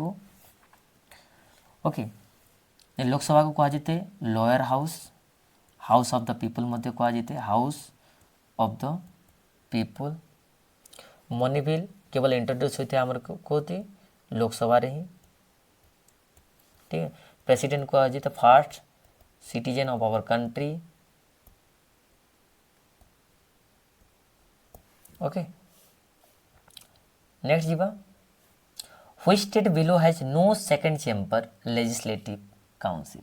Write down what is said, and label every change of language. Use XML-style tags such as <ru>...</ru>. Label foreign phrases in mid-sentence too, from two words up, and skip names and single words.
<or>ଓକେ, ଲୋକସଭାକୁ କୁହାଯାଇଥାଏ</or> <en>lower house, house of the people</en> <or>ମଧ୍ୟ କୁହାଯାଇଥାଏ,</or> <en>house of the people. money bill</en> <or>କେବଳ ଇଣ୍ଟ୍ରୋଡ୍ୟୁସ୍ ହୋଇଥାଏ ଆମର କେଉଁଠି? ଲୋକସଭାରେ ହିଁ।</or> <hi>ठीक है, प्रेसिडेंट को आज</hi> <en>the first citizen of our country. okay, next जीवा which state below has no second chamber legislative council।</en>